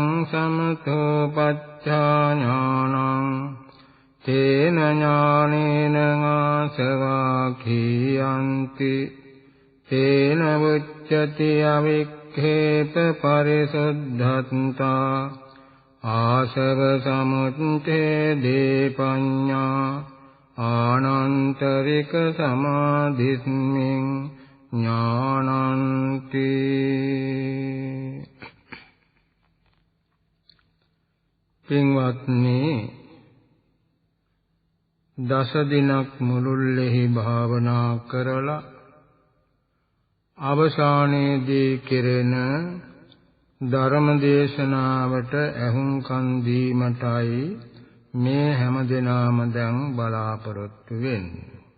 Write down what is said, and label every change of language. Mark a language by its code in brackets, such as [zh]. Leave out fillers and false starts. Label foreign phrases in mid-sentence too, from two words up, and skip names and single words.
[pi] समतोपच्छा ज्ञानं तेन ज्ञानेन आसवा खीयन्ति तेन उच्यते अविक्खेप परिशुद्धता आसव समुच्छेदे पඤ्ඤा आनन्तरिक समाधिस्मिन् ज्ञानन्ति [si] පින්වත්නි දස දිනක් මුළුල්ලෙහි භාවනා කරලා අවසානයේදී කෙරෙන ධර්ම දේශනාවට ඇහුම්කන් දීමටයි මේ හැම දිනම දැන් බලාපොරොත්තු වෙන්නේ.